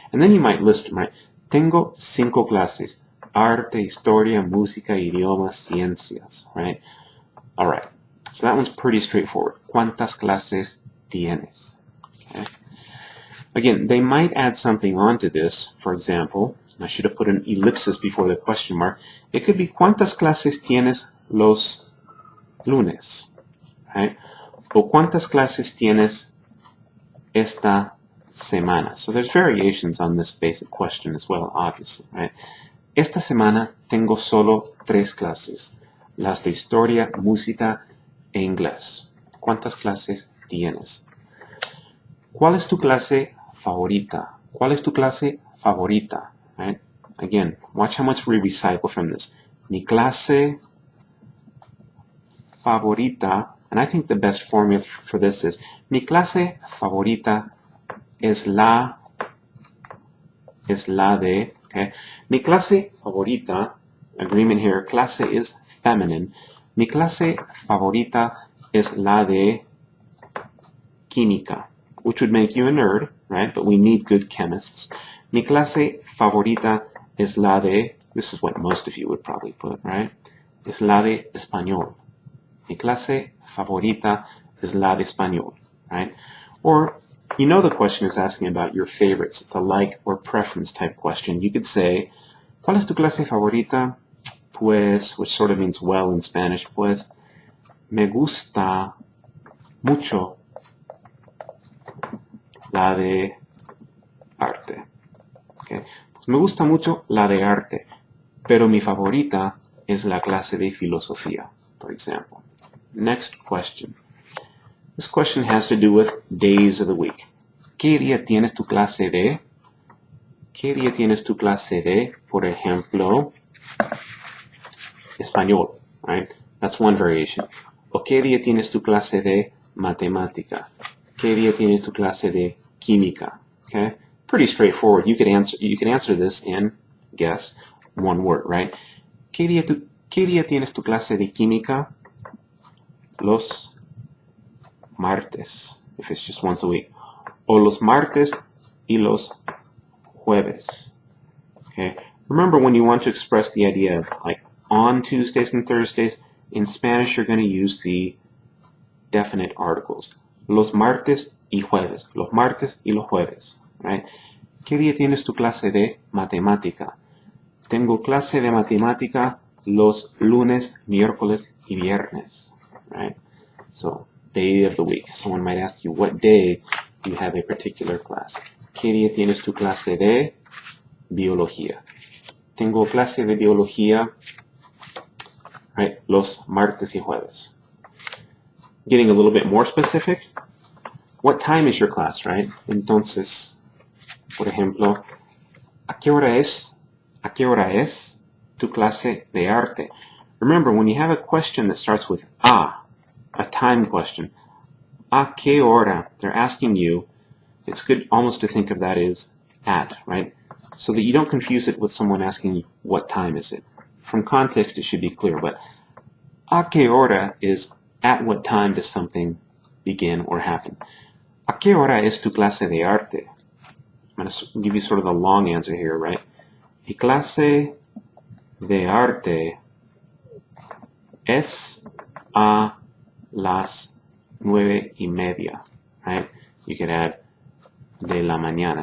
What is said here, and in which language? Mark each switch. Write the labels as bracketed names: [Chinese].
[English] And then you might list them, right? [Spanish] Tengo cinco clases. Arte, historia, música, idiomas, ciencias, [English] right? All right. So that one's pretty straightforward. [Spanish] ¿Cuántas clases tienes? [English] Okay. Again, they might add something onto this. For example, I should have put an ellipsis before the question mark. It could be [Spanish] ¿Cuántas clases tienes los lunes? [English] Right? [Spanish] O ¿Cuántas clases tienes esta semana? [English] So there's variations on this basic question as well, obviously. Right? [Spanish] Esta semana tengo solo 3 clases. Las de historia, música, e inglés. ¿Cuántas clases tienes? ¿Cuál es tu clase favorita? ¿Cuál es tu clase favorita? [English] Right? Again, watch how much we recycle from this. [Spanish] Mi clase favorita, [English] and I think the best formula for this is [Spanish] mi clase favorita es la de, [English] okay? [Spanish] Mi clase favorita, [English] agreement here, clase is feminine. [Spanish] Mi clase favorita es la de química, [English] which would make you a nerd, right? But we need good chemists. [Spanish] Mi clase favorita es la de, [English] this is what most of you would probably put, right? [Spanish] Es la de español. Mi clase favorita es la de español, [English] right? Or, you know the question is asking about your favorites. It's a like or preference type question. You could say, [Spanish] ¿cuál es tu clase favorita? Pues, [English] which sort of means well in Spanish, [Spanish] pues, me gusta mucho la de arte. [English] Okay. [Spanish] Pues me gusta mucho la de arte, pero mi favorita es la clase de filosofía, [English] for example. Next question. This question has to do with days of the week. [Spanish] ¿Qué día tienes tu clase de? ¿Qué día tienes tu clase de, por ejemplo, español, [English] right? That's one variation. [Spanish] ¿O qué día tienes tu clase de matemática? ¿Qué día tienes tu clase de química? [English] Okay? Pretty straightforward. You can answer this in, guess, one word, right? [Spanish] ¿Qué día tienes tu clase de química? Los martes, [English] if it's just once a week. [Spanish] O los martes y los jueves. [English] Okay? Remember, when you want to express the idea of like on Tuesdays and Thursdays, in Spanish you're going to use the definite articles. [Spanish] Los martes y jueves. Los martes y los jueves. [English] Right? [Spanish] ¿Qué día tienes tu clase de matemática? Tengo clase de matemática los lunes, miércoles y viernes. [English] Right? So, day of the week. Someone might ask you what day you have a particular class. [Spanish] ¿Qué día tienes tu clase de biología? Tengo clase de biología, [English] right, [Spanish] los martes y jueves. [English] Getting a little bit more specific, what time is your class, right? [Spanish] Entonces, por ejemplo, ¿a qué hora es tu clase de arte? [English] Remember, when you have a question that starts with a time question, [Spanish] ¿a qué hora? [English] They're asking you, it's good almost to think of that as at, right? So that you don't confuse it with someone asking you, what time is it? From context, it should be clear, but [Spanish] ¿a qué hora [English] is at what time does something begin or happen? [Spanish] ¿A qué hora es tu clase de arte? [English] I'm going to give you sort of the long answer here, right? [Spanish] Mi clase de arte es a las 9:30, [English] right? You could add [Spanish] de la mañana.